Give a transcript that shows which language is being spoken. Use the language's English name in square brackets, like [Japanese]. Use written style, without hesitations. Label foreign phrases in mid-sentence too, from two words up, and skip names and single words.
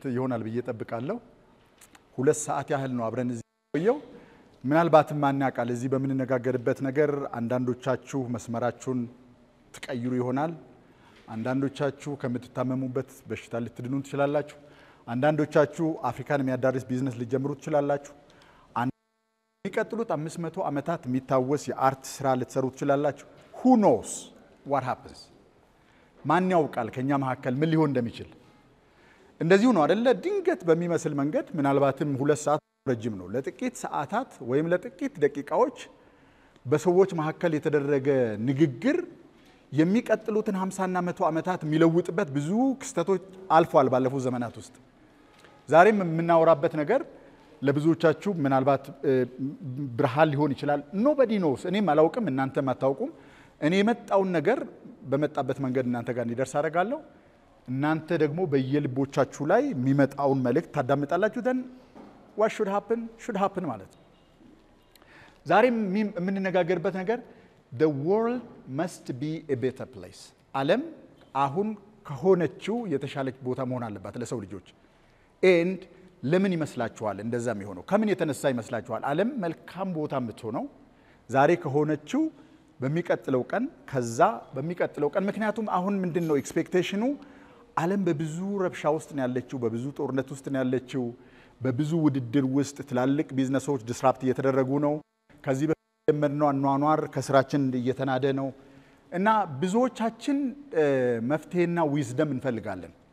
[Amharic] ይሆናል ብዬ ተጠብቃለሁ 2 ሰዓት ያህል ነው አብረን እዚህ ቆየው ምናልባትም ማናቃል እዚህ በመነጋገርበት ነገር አንዳንዶቻችሁ መስመራችሁን ትቀይሩ ይሆናል አንዳንዶቻችሁ ከምትታመሙበት በሽታ ልትድኑ ትችላላችሁ አንዳንዶቻችሁ አፍሪካን የሚያዳርስ ቢዝነስ ሊጀምሩ ትችላላችሁ የሚቀጥሉት 500 ዓመታት የሚታወስ የአርት ስራ ልትሰሩ ትችላላችሁ [English] who knows what happens [Amharic] ማን ያውቃል ከኛ መሐከል ምን ሊሆን እንደሚችል እንደዚሁ ነው አይደለ ድንገት በሚመስል መንገድ ምናልባትም 2 ሰዓት ረጅም ነው ለጥቂት ሰዓታት ወይም ለጥቂት ደቂቃዎች በሰዎች መሐከል የተደረገ ንግግር የሚቀጥሉትን 50 እና 100 ዓመታት የሚለውጥበት ብዙ ክስተቶች አልፏል ባለፉት ዘመናት ውስጥ ዛሬም የምናወራበት ነገር ለብዙዎቻችሁ ምናልባት ብርሃን ሊሆን ይችላል [English] nobody knows [Amharic] እኔም አላውቅም እናንተም አታውቁም እኔ የመጣውን ነገር በመጣበት መንገድ እናንተ ጋር እንዲደርስ አደርጋለሁ እናንተ ደግሞ በየልቦቻችሁ ላይ የሚመጣውን መልእክት ታዳምጣላችሁ [English] then what should happen [Amharic] ማለት ዛሬም የምንነጋገርበት ነገር [English] the world must be a better place [Amharic] ዓለም አሁን ከሆነችው የተሻለች ቦታ መሆን አለባት ለሰው ልጆች and ለምን ይመስላችኋል እንደዛ የሚሆነው ከምን የተነሳ ይመስላችኋል ዓለም መልካም ቦታ የምትሆነው ዛሬ ከሆነችው በሚቀጥለው ቀን ከዛ በሚቀጥለው ቀን ምክንያቱም አሁን ምንድነው ኤክስፔክቴሽኑ ዓለም በብዙ ረብሻ ውስጥ ነው ያለችው በብዙ ጦርነት ውስጥ ነው ያለችው በብዙ ውድድር ውስጥ ትላልቅ ቢዝነሶች ዲስራፕት እየተደረጉ ነው ከዚህ በመጀመርነው አኗኗር ከስራችን እየተናደ ነው እና ብዙዎቻችን መፍትሄና ዊዝደም እንፈልጋለን